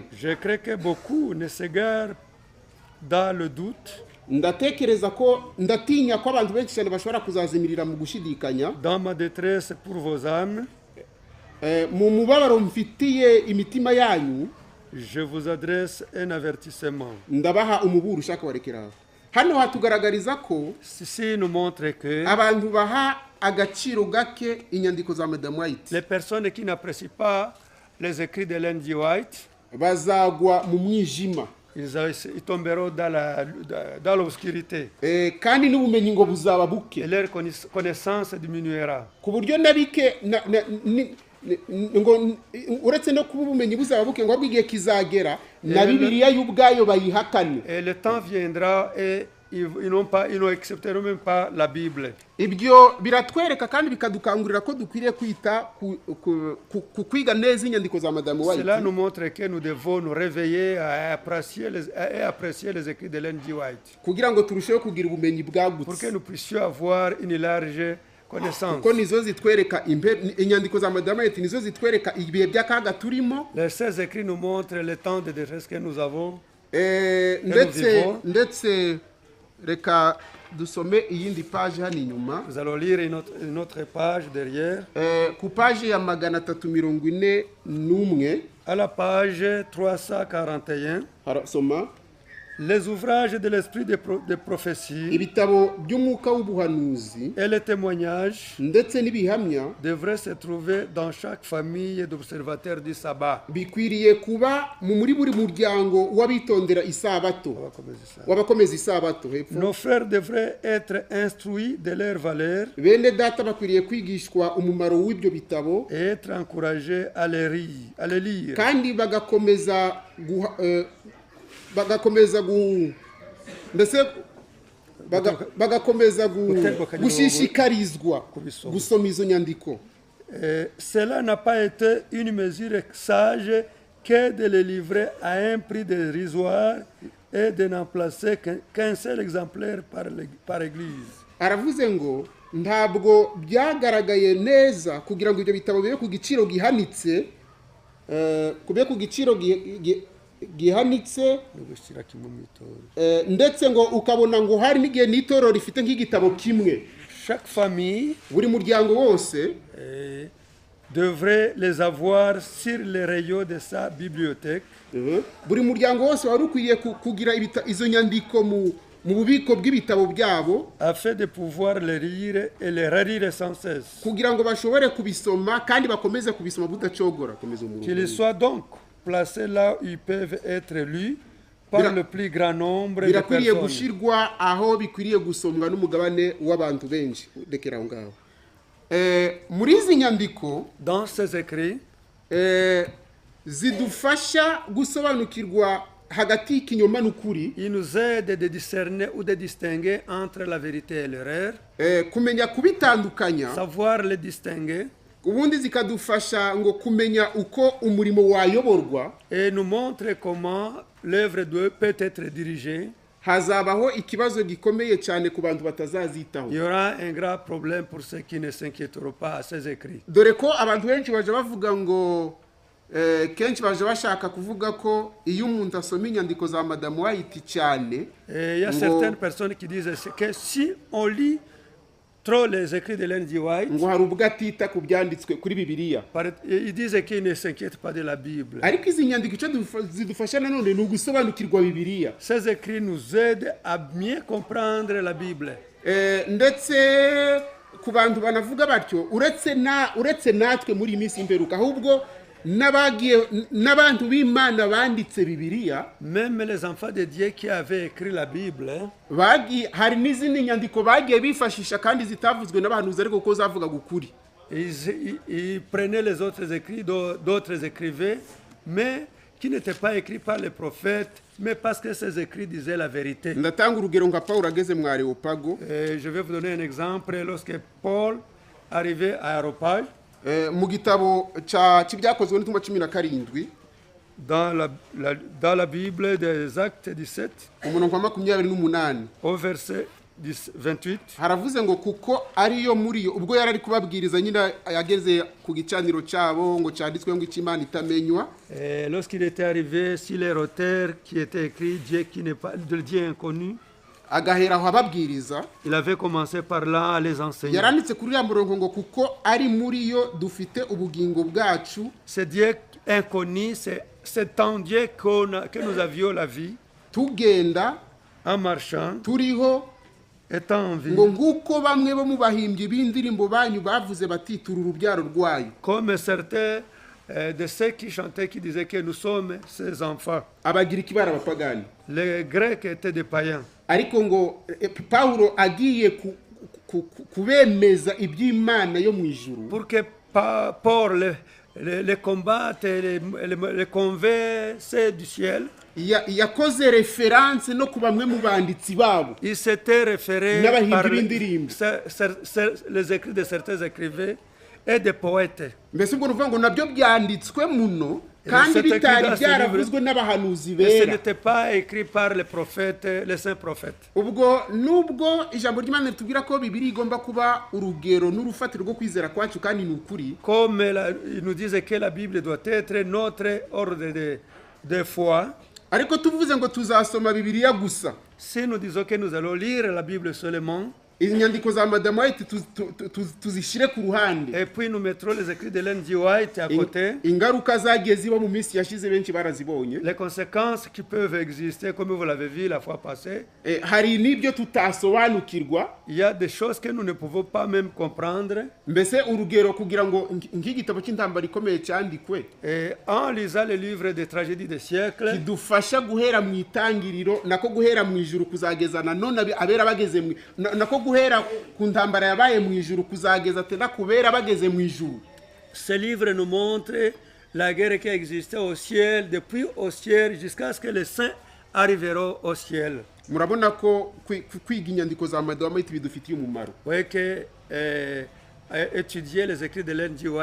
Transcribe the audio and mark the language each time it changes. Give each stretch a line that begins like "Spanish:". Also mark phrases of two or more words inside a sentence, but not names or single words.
French: Je crois que beaucoup ne s'égarent dans le doute,
Kinyarwanda: Ndatinya ko abantu benshi cyane bashobora kuzazimirira mu gushidikanya.
French: dans ma détresse pour vos âmes.
Kinyarwanda: Mu mubabaro mfitiye imitima yanyu,
French: Je vous adresse un avertissement.
Kinyarwanda: ndabaha umuburo ushaka warekera aho. Hano hatugaragariza ko
French: Ceci nous montre que
Kinyarwanda: abantu baha agaciro gake inyandiko za Madame White
French: les personnes qui n'apprécient pas les écrits de Ellen G. White,
Kinyarwanda: bazagwa mu mwijima,
French: ils tomberont dans l'obscurité.
Kinyarwanda: kandi n'ubumenyi ngo buzaba buke,
French: Et leur connaissance diminuera.
Kinyarwanda: ku buryo na bike ngo uretse no kuba ubumenyi buzaba buke ngo ahubwo igihe kizagera na Bibiliya y'ubwayo bayihakane.
French: Et le temps viendra et ils n'accepteront même pas la Bible.
Kinyarwanda: Ibyo biratwereka kandi bikadukangurira ko dukwiriye kwita ku kwiga neza inyandiko za Madame White.
French: Cela nous montre que nous devons nous réveiller et apprécier les écrits de Ellen G. White,
Kinyarwanda: kugira ngo turusheho kugira ubumenyi
French: pour que
Kinyarwanda: bwagutse,
French: nous puissions avoir une large connaissance.
Kinyarwanda: kuko nizo zitwereka inyandiko za Madame White nizo zitwereka ibihe by'akaga turimo,
French: Les 16 écrits nous montrent le temps de détresse que nous avons.
Kinyarwanda: ndetse reka dusome iyindi page hano inyuma,
French: Nous allons lire une autre page derrière.
Kinyarwanda: ku page ya 341
French: À la page 341,
Kinyarwanda: harasoma
French: les ouvrages de l'esprit de prophétie
Kinyarwanda: ibitabo by'umwuka w'ubuhanuzi
French: et les témoignages
Kinyarwanda: ndetse n'ibihamya
French: devraient se trouver dans chaque famille d'observateurs du sabbat.
Kinyarwanda: bikwiriye kuba muri buri muryango w'abitondera isabato, w'abakomeza isabato. Hepfo,
French: Nos frères devraient être instruits de leur valeur
Kinyarwanda: bene data bakwiriye kwigishwa umumaro w'ibyo bitabo
French: et être encouragés à les lire.
Kinyarwanda: kandi bagakomeza gushishikarizwa gusoma izo nyandiko.
French: Cela n'a pas été une mesure sage que de les livrer à un prix dérisoire et de n'en placer qu'un seul exemplaire par église.
Kinyarwanda: Aravuze ngo ntabwo byagaragaye neza kugira ngo ibyo bitabo bibe ku giciro gihanitse, gihanitse, ndetse ngo ukabona ngo hari n'igihe n'itorero rifite nk'igitabo kimwe.
French: Chaque famille
Kinyarwanda: buri muryango wose
French: devrait les avoir sur les rayons de sa bibliothèque.
Kinyarwanda: Buri muryango wose wari ukwiriye kugira izo nyandiko mu bubiko bw'ibitabo byabo,
French: afin de pouvoir les lire et les relire sans cesse.
Kinyarwanda: kugira ngo bashobore kubisoma kandi bakomeze kubisoma budacogora.
French: Qu'ils soient donc placés là où ils peuvent être lus par le plus grand nombre de
Kinyarwanda: birakwiriye
French: personnes.
Kinyarwanda: gushirwa aho bikwiriye gusomwa n'umugabane w'abantu benshi. Dekera aho ngaho. Muri izi nyandiko
French: Dans ces écrits,
Kinyarwanda: zidufasha gusobanukirwa hagati y'ikinyoma n'ukuri,
French: il nous aide de discerner ou de distinguer entre la vérité et l'erreur,
Kinyarwanda: kumenya kubitandukanya,
French: savoir les distinguer,
Kinyarwanda: ubundi zikadufasha ngo kumenya uko umurimo wayoborwa,
French: et nous montre comment l'œuvre peut être dirigée.
Kinyarwanda: hazabaho ikibazo gikomeye cyane ku bantu batazazitaho.
French: Il y aura un grave problème pour ceux qui ne s'inquiéteront pas à ces écrits.
Kinyarwanda: Dore ko abantu benshi baje bavuga ngo kenshi baje bashaka kuvuga ko iyo umuntu asoma inyandiko za Madame White cyane,
French: Il y a certaines personnes qui disent que si on lit trop les écrits de Ellen G. White,
Kinyarwanda: ngo hari ubwo atita ku byanditswe kuri Bibiliya.
French: ils disent qu'ils ne s'inquiètent pas de la Bible.
Kinyarwanda: Ariko izi nyandiko icyo zidufasha nanone ni ugusobanukirwa Bibiliya,
French: Ces écrits nous aident à mieux comprendre la Bible.
Kinyarwanda: ndetse ku bantu banavuga batyo uretse natwe muri iyi minsi imperuka, ahubwo n'abantu b'Imana banditse Bibiliya,
French: Même les enfants de Dieu qui avaient écrit la Bible,
Kinyarwanda: hari n'izindi nyandiko bagiye bifashisha kandi zitavuzwe n'abahanuzi ariko ko zavugaga ukuri.
French: ils prenaient les autres écrits d'autres écrivains, mais qui n'étaient pas écrits par les prophètes, mais parce que ces écrits disaient la vérité.
Kinyarwanda: Ndatanga urugero nka Paul ageze mu Areopago.
French: Je vais vous donner un exemple. Lorsque Paul arrivait à Areopage,
Kinyarwanda: mu gitabo cy'ibyakozwe n'intumwa 17,
French: dans la Bible des Actes 17,
Kinyarwanda: umurongo wa 28,
French: au verset 28,
Kinyarwanda: haravuze ngo kuko ariyo muri yo, ubwo yari ari kubabwiriza nyine yageze ku gicaniro cyabo ngo cyanditswe ngo Imana itamenywa.
French: Lorsqu'il était arrivé sur les auteurs qui étaient écrits, Dieu qui n'est pas de Dieu inconnu,
Kinyarwanda: agahera aho ababwiriza.
French: Il avait commencé par là à les enseigner.
Kinyarwanda: Yaranditse kuri ya murongo ngo kuko ari muri yo dufite ubugingo bwacu.
French: C'est Dieu inconnu, c'est en Dieu que nous avions la vie.
Kinyarwanda: Tugenda
French: en marchant,
Kinyarwanda: turiho,
French: étant en vie.
Kinyarwanda: ngo nguko bamwe bo mu bahimbyi b'indirimbo banyu bavuze bati turi urubyaro rwayo.
French: Comme certains de ceux qui chantaient, qui disaient que nous sommes ses enfants.
Kinyarwanda: Abagiriki bari abapagani.
French: Les Grecs étaient des païens.
Kinyarwanda: Ariko ngo Pawulo agiye kubemeza iby'Imana yo mu ijuru.
French: Pour que Paul les combatte, les converse du ciel.
Kinyarwanda: Yakoze référence no ku bamwe mu banditsi babo.
French: Il s'était référé par les écrits de certains écrivains et des poètes.
Kinyarwanda: Mbese ubwo ruvuga ngo nabyo byanditswe muno kandi bitari byaravuzwe n'abahanuzi bera.
French: Ce n'était pas écrit par les prophètes, les saints prophètes.
Kinyarwanda: Ubwo nubwo ijambo ry'Imana ritubwira ko Bibiliya igomba kuba urugero n'urufatiro rwo kwizera kwacu kandi ni ukuri.
French: Comme ils nous disent que la Bible doit être notre ordre de foi.
Kinyarwanda: Ariko tuvuze ngo tuzasoma Bibiliya gusa.
French: Si nous disons que nous allons lire la Bible seulement,
Kinyarwanda: inyandiko za Madame White tuzishire ku ruhande.
French: Et puis nous mettrons les écrits de Ellen G. White à côté.
Kinyarwanda: Ingaruka zagiye ziba mu minsi yashize benshi barazibonye.
French: Les conséquences qui peuvent exister, comme vous l'avez vu la fois passée.
Kinyarwanda: Hari n'ibyo tutasobanukirwa.
French: Il y a des choses que nous ne pouvons pas même comprendre.
Kinyarwanda: Mbese urugero kugira ngo nk'igitabo cy'intambara ikomeye cyandikwe.
French: En lisant les livres des tragédies des siècles,
Kinyarwanda: kidufasha guhera mu itangiriro nako guhera mu ijuru kuzageza na none abera bageze nako guhera ku ntambara yabaye mu ijuru kuzageza tena kubera bageze mu ijuru.
French: Ce livre nous montre la guerre qui existait au ciel, depuis au ciel jusqu'à ce que les saints arriveront au ciel.
Kinyarwanda: Murabona ko kwiga inyandiko za Madame White bidufitiye umumaro.
French: Oui, que étudier les écrits de Ellen G.